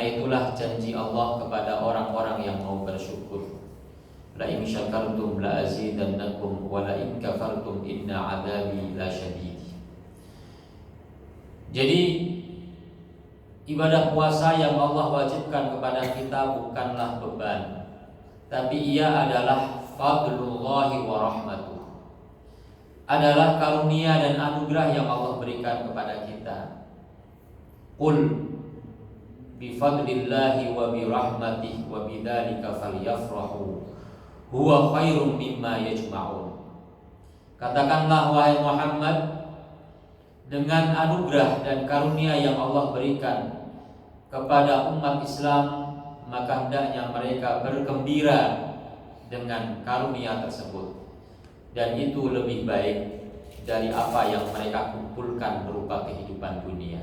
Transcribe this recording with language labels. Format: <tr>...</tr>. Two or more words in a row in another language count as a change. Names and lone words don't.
<id>itulah janji Allah kepada orang-orang yang mau bersyukur.</id> <ar>لئن شكرتم لأزيدنكم ولئن كفرتم إن عذابي لشديد.</ar> <id>Jadi ibadah puasa yang Allah wajibkan kepada kita bukanlah beban, tapi ia adalah</id> <ar>فضل الله ورحمته,</ar> <id>adalah karunia dan anugerah yang Allah berikan kepada kita.</id> <ar>قل بفضل الله وبرحمته وبذلك فليفرحوا هو خير مما يجمعون.</ar> <id>Katakanlah wahai Muhammad, dengan anugerah dan karunia yang Allah berikan kepada umat Islam, maka hendaknya mereka bergembira dengan karunia tersebut, dan itu lebih baik dari apa yang mereka kumpulkan berupa kehidupan dunia.</id>